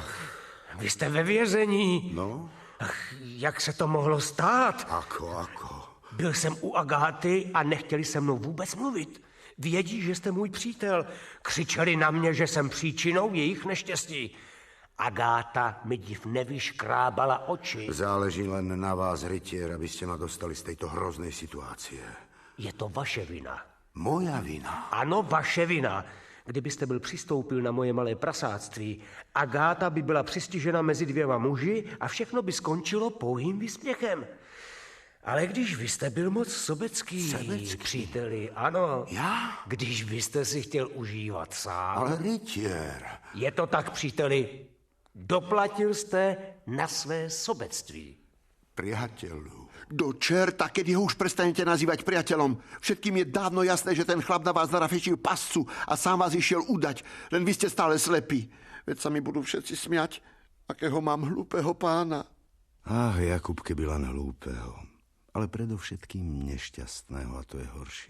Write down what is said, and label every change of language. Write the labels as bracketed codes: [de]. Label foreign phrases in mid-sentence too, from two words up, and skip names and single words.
[cs] Vy jste ve vězení. No? Ach, jak se to mohlo stát? [sk] Ako? [cs] Byl jsem u Agáty a nechtěli se mnou vůbec mluvit. Vědí, že jste můj přítel. Křičeli na mě, že jsem příčinou jejich neštěstí. Agáta mi div nevyškrábala oči. [sk] Záleží len na vás, rytier, aby ste ma dostali z tejto hroznej situácie. [cs] Je to vaše vina. [sk] Moja vina? [cs] Ano, vaše vina. Kdybyste byl přistoupil na moje malé prasáctví, Agáta by byla přistižena mezi dvěma muži a všechno by skončilo pouhým výsměchem. Ale když vy jste byl moc sobecký, příteli, ano. Já? Když vy jste si chtěl užívat sám. [sk] Ale rytier. [cs] Je to tak, příteli. Doplatil jste na své sobectví. [sk] Priateľu. Do čerta, kedy ho už prestanete nazývať priateľom. Všetkým je dávno jasné, že ten chlap na vás narafešil pascu a sám vás išiel udať. Len vy ste stále slepí. Veď sa mi budú všetci smiať, akého mám hlúpeho pána. Ach, Jakub, keby len hlúpeho. Ale predovšetkým nešťastného, a to je horšie.